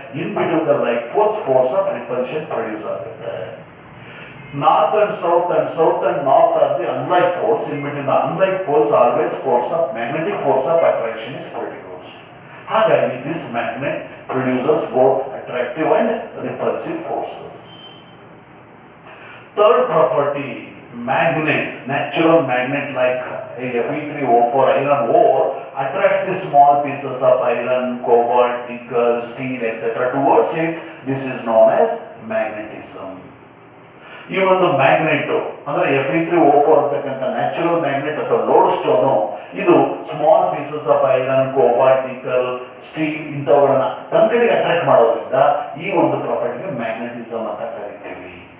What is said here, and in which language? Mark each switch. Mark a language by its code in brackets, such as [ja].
[en] In between the like poles force of repulsion produce ಆಗುತ್ತೆ. North and south and north are the unlike poles. In between the unlike poles, always magnetic force of attraction is produced. Hagagi, this magnet produces both attractive and repulsive forces. Third property, magnet, natural magnet like Fe3O4 iron ore attracts the small pieces of iron, cobalt, nickel, steel, etc. towards it. This is known as magnetism. [kn] ಈ ಒಂದು magnet ಅಂದ್ರೆ Fe3O4 ಅಂತಕ್ಕಂಥ natural magnet ಅಥವಾ load stone, ಇದು small pieces of iron, cobalt, nickel, steel ಇಂಥವುಗಳನ್ನ ತನ್ನ ಕಡೆಗೆ attract ಮಾಡೋದ್ರಿಂದ ಈ ಒಂದು ಪ್ರಾಪರ್ಟಿಗೆ ಮ್ಯಾಗ್ನೆಟಿಸಮ್ ಅಂತ ಕರಿತೀವಿ.